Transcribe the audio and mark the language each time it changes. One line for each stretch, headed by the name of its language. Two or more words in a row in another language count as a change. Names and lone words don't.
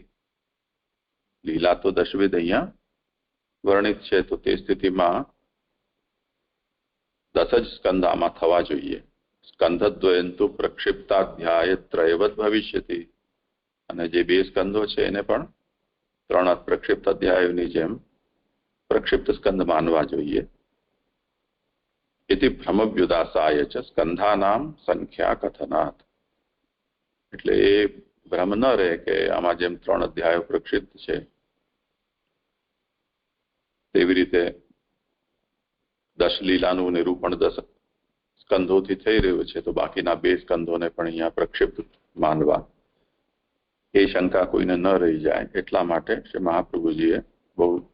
Gujarati: લીલા તો દશવિધ અહીંયા વર્ણિત છે, તો તે સ્થિતિમાં 10 જ સ્કંધામાં થવા જોઈએ.
Sanskrit: સ્કંધદ્વયંતુ પ્રક્ષિપ્તાધ્યાય ત્રયવત ભવિષ્યતિ.
Gujarati: અને જે 2 સ્કંધો છે એને પણ 3 પ્રક્ષિપ્ત અધ્યાયોની જેમ પ્રક્ષિપ્ત સ્કંધ માનવા જોઈએ.
Sanskrit: इति भ्रमव्युदासाय च स्कंधानाम संख्या कथनात्.
Gujarati: એટલે એ ભ્રમ ન રહે કે આમાં જેમ 3 અધ્યાયો પ્રક્ષિપ્ત છે તેવી રીતે દશલીલાનું નિરૂપણ 10 સ્કંધોથી થઈ રહ્યું છે તો બાકીના 2 સ્કંધોને પણ અહીંયા પ્રક્ષિપ્ત માનવા, એ શંકા કોઈને ન રહી જાય એટલા માટે શ્રી મહાપ્રભુજીએ બહુ